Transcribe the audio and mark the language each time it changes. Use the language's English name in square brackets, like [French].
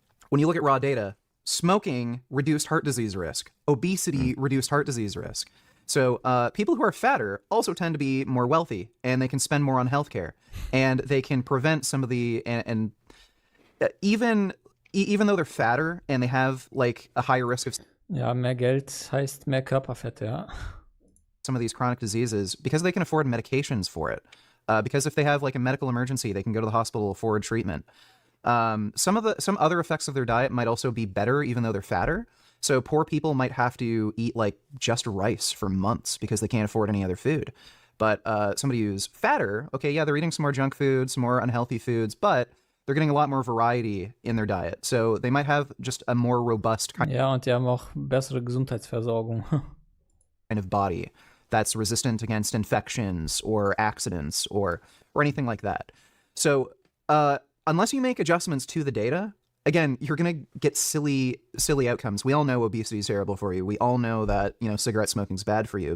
[English] When you look at raw data, smoking reduced heart disease risk, obesity reduced heart disease risk. So people who are fatter also tend to be more wealthy, and they can spend more on healthcare, and they can prevent some of the and even though they're fatter and they have like a higher risk of [German] Ja, mehr Geld heißt mehr Körperfett, ja. [English] some of these chronic diseases, because they can afford medications for it. Because if they have like a medical emergency, they can go to the hospital, afford treatment. Some other effects of their diet might also be better, even though they're fatter. So poor people might have to eat like just rice for months because they can't afford any other food. But somebody who's fatter, okay, yeah, they're eating some more junk foods, some more unhealthy foods, but they're getting a lot more variety in their diet. So they might have just a more robust kind [German] Ja, und die haben auch bessere Gesundheitsversorgung. [English] of body that's resistant against infections or accidents or anything like that. So unless you make adjustments to the data, again, you're going to get silly outcomes. We all know obesity is terrible for you. We all know that, cigarette smoking's bad for you.